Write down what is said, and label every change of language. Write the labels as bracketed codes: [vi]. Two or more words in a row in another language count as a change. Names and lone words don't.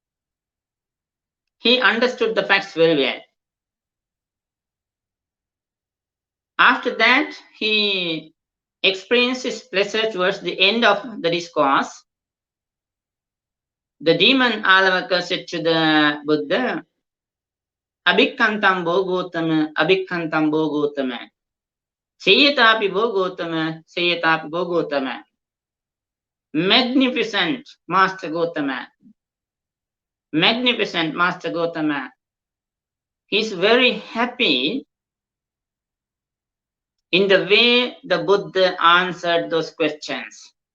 [en] He understood the facts very well. After that, he experienced his pleasure towards the end of the discourse. The demon Alavaka said to the Buddha, [pi] Abhikkantam Bhogotama, Abhikkantam Bhogotama. Sayatapi Bhogotama, Sayatapi Bhogotama. [en] Magnificent Master Gotama. Magnificent Master Gotama. He's very happy in the way the Buddha answered those questions.